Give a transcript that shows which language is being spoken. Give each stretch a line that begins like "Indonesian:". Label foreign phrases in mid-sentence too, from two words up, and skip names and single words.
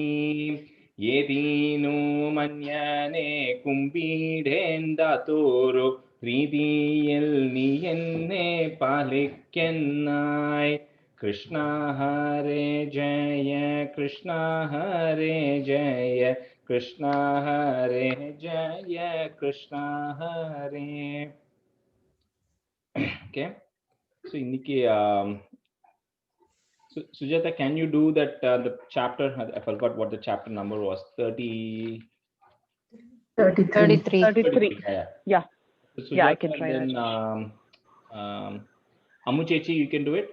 Malayalam: ഏതീനു മഞ്ഞനെ കുമ്പിടേണ്ടാത്തോരു രീതിയിൽ നീ എന്നെ പാലിക്കുന്നായി.
Sanskrit: कृष्ण हरे जय कृष्ण हरे जय कृष्ण हरे जय कृष्ण हरे.
English: Okay, so இன்னைக்கு Sujata, can you do that the chapter? I forgot what the chapter number was. 33. Yeah. So Sujata, I can try and then Ammu Chechi, you can do it.